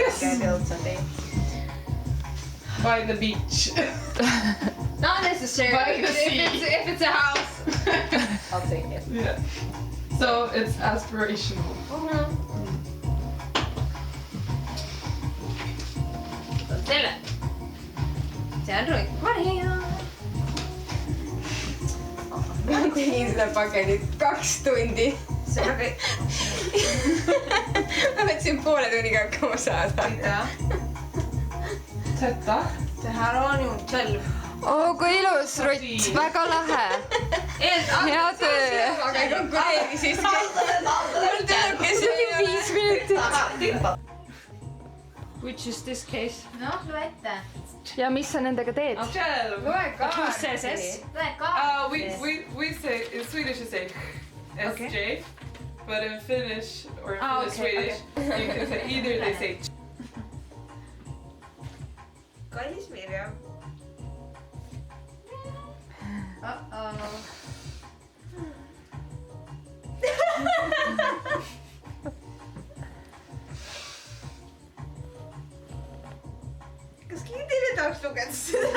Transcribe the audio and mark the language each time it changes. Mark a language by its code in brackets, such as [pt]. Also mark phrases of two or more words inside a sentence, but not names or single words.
[en] Yes. I built someday. By the beach. Not necessarily. By the sea. If it's a house, I'll take it. Yeah. So it's aspirational. [et] Selle. See on Maria. Ma tegin seda pakelit 2 tundi. See on okei. Ma võtsin poole tunniga hakkama saada. Tetta. [sv] Det här har ni gjort själv. [et] Oo, kui ilus, Rutt, väga lahe. Hea töö. Aga ei konkureeri siiski. Mul tuleb siin 5 minutit. [en] Which is this case? [et] noh, loe ette. Ja mis sa nendega teed? Själv. [en] Who says S? [et] loe ka. [en] We say in Swedish you say SJ, but in Finnish or in Swedish you can say either they say [et] Kallis Mirjam. Kas keegi teile tahaks lugeda seda?